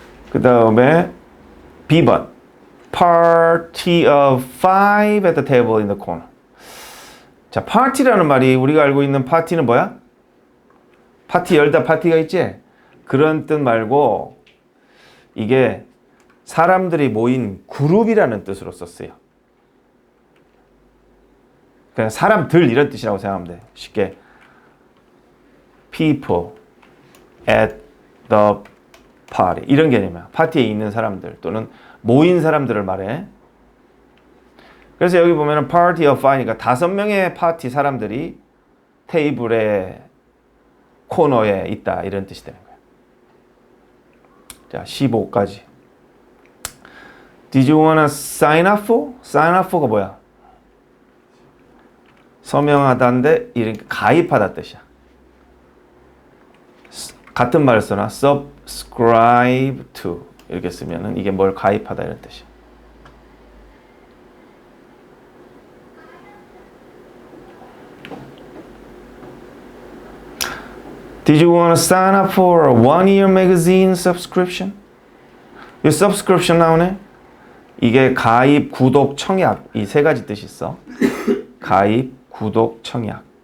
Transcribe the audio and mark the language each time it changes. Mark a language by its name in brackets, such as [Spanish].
[English] 그 다음에 B번 Party of five at the table in the corner. [Korean] 자, 파티라는 말이 우리가 알고 있는 파티는 뭐야? 파티 열다 파티가 있지? 그런 뜻 말고 이게 사람들이 모인 그룹이라는 뜻으로 썼어요. 그냥 사람들 이런 뜻이라고 생각하면 돼. 쉽게 [English] people at the party [Korean] 이런 개념이야. 파티에 있는 사람들 또는 모인 사람들을 말해. 그래서 여기 보면은 [English] party of five [Korean] 니까 5명의 파티 사람들이 테이블의 코너에 있다 이런 뜻이 되는 거야. 자, 15까지. [English] Did you wanna sign up for? Sign up for가 뭐야? [Korean] 서명하다인데 이렇게 가입하다 뜻이야. 같은 말을 써나 subscribe to 이렇게 쓰면은 이게 뭘 가입하다 이런 뜻이야. [English] Did you want to sign up for a one-year magazine subscription? [Korean] 이 subscription 나오네. 이게 가입, 구독, 청약 이 세 가지 뜻이 있어. 가입, 구독, 청약.